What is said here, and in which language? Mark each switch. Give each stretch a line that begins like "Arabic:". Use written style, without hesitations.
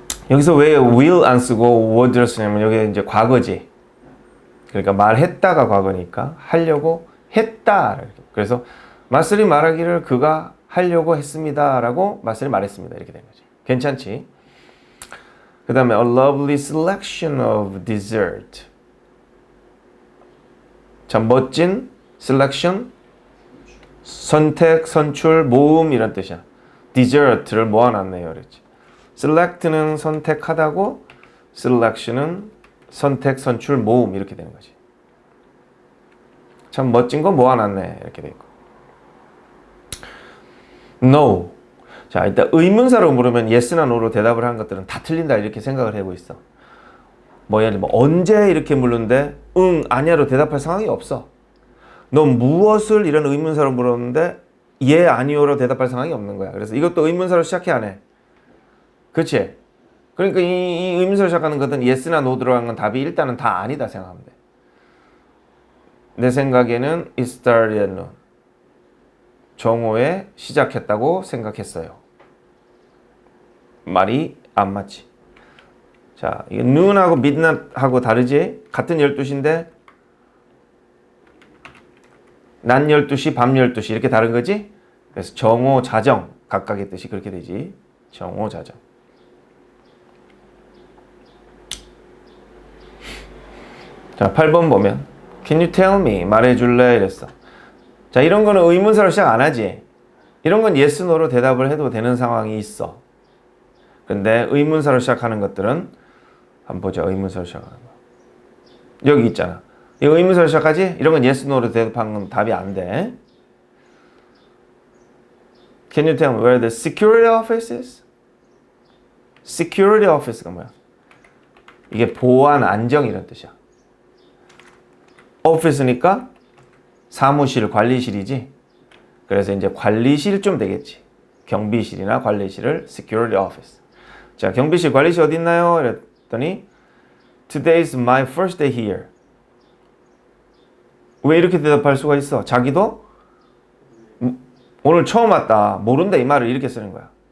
Korean: 여기서 왜 will 안 쓰고 would를 쓰냐면 여기 이제 과거지. 그러니까 말했다가 과거니까 하려고 했다. 그래서 마셀이 말하기를 그가 하려고 했습니다라고 마셀이 말했습니다. 이렇게 되는 거지. 괜찮지? 그 다음에
English: a lovely selection of dessert.
Korean: 참 멋진 selection, 선택, 선출, 모음 이런 뜻이야. dessert를 모아놨네요. 그랬지. select는 선택하다고, selection은 선택, 선출, 모음 이렇게 되는 거지. 참 멋진 거 모아놨네. 이렇게 돼 있고.
English: No.
Korean: 자, 일단 의문사로 물으면 yes나 no로 대답을 한 것들은 다 틀린다 이렇게 생각을 하고 있어. 뭐야, 뭐 언제 이렇게 물는데 응, 아니야로 대답할 상황이 없어. 너 무엇을 이런 의문사로 물었는데 예, 아니요로 대답할 상황이 없는 거야. 그래서 이것도 의문사로 시작해 안 해? 그렇지? 그러니까 이 의문사로 시작하는 것은 yes나 no 들어간 건 답이 일단은 다 아니다 생각하면 돼. 내 생각에는
English: it started at noon.
Korean: 정오에 시작했다고 생각했어요. 말이 안 맞지. 자, 이게 noon하고 midnight하고 다르지? 같은 12시인데 낮 12시, 밤 12시 이렇게 다른 거지? 그래서 정오, 자정 각각의 뜻이 그렇게 되지. 정오, 자정. 자, 8번 보면
English: Can you tell me?
Korean: 말해줄래? 이랬어. 자, 이런 거는 의문사로 시작 안 하지. 이런 건 yes, no로 대답을 해도 되는 상황이 있어. 근데 의문사로 시작하는 것들은 한번 보자. 의문사로 시작하는 거. 여기 있잖아. 이거 의문사로 시작하지? 이런 건 yes, no로 대답하는 건 답이 안 돼.
English: Can you tell me where the security office is?
Korean: security office가 뭐야? 이게 보안, 안정 이런 뜻이야. office니까 사무실, 관리실이지. 그래서 이제 관리실 좀 되겠지. 경비실이나 관리실을 security office. 자, 경비실, 관리실 어디 있나요? 했더니
English: Today's my first day here.
Korean: 왜 이렇게 대답할 수가 있어? 자기도 오늘 처음 왔다. 모른다 이 말을 이렇게 쓰는 거야.